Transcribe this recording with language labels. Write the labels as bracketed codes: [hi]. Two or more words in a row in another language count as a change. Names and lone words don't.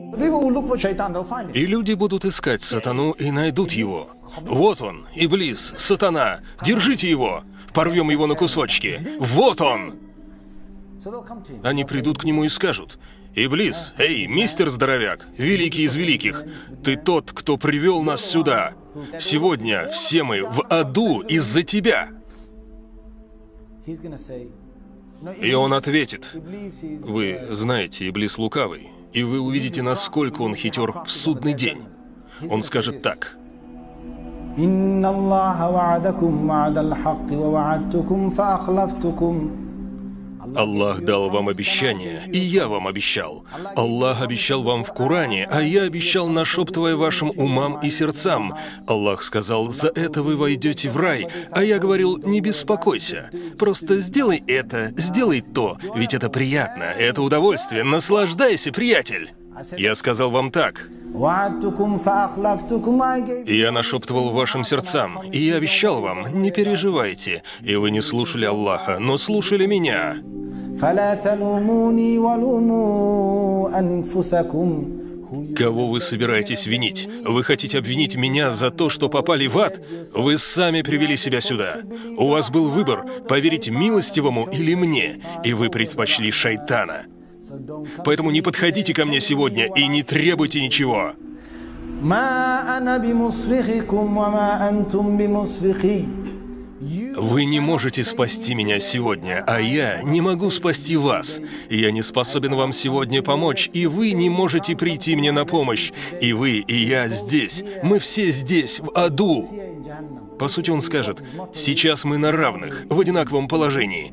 [en] will look for shaitan, they'll find him. [ru] И люди будут искать сатану и найдут его. Вот он, Иблис, сатана, держите его, порвем его на кусочки. Вот он! [en] So they'll come to him. [ru] Они придут к нему и скажут: «Иблис, эй, мистер Здоровяк, великий из великих, ты тот, кто привел нас сюда. Сегодня все мы в аду из-за тебя». [en] He's gonna say, no, [ru] И он Iblis- ответит: [en] Iblis is, [ru] «Вы знаете, Иблис лукавый, и вы увидите, насколько он хитер в судный день». Он скажет так: [ar] إن الله وعدكم وعد الحق ووعدتكم فأخلفتكم. [ru] «Аллах дал вам обещание, и я вам обещал. Аллах обещал вам в Коране, а я обещал, нашептывая вашим умам и сердцам. Аллах сказал: за это вы войдете в рай, а я говорил: не беспокойся. Просто сделай это, сделай то, ведь это приятно, это удовольствие, наслаждайся, приятель». Я сказал вам так: [ar] وعدتكم فأخلفتكم. [en] I gave [ru] и я нашептывал вашим сердцам, и я обещал вам: не переживайте, и вы не слушали Аллаха, но слушали меня. [ar] فلا تلوموني ولوموا أنفسكم. [ru] Кого вы собираетесь винить? Вы хотите обвинить меня за то, что попали в ад? Вы сами привели себя сюда. У вас был выбор, поверить милостивому или мне, и вы предпочли шайтана. Поэтому не подходите ко мне сегодня и не требуйте ничего. [ar] ما أنا بمصرخكم وما أنتم بمصرخي. [ru] Вы не можете спасти меня сегодня, а я не могу спасти вас. Я не способен вам сегодня помочь, и вы не можете прийти мне на помощь. И вы, и я здесь. Мы все здесь, в аду. По сути, он скажет: сейчас мы на равных, в одинаковом положении.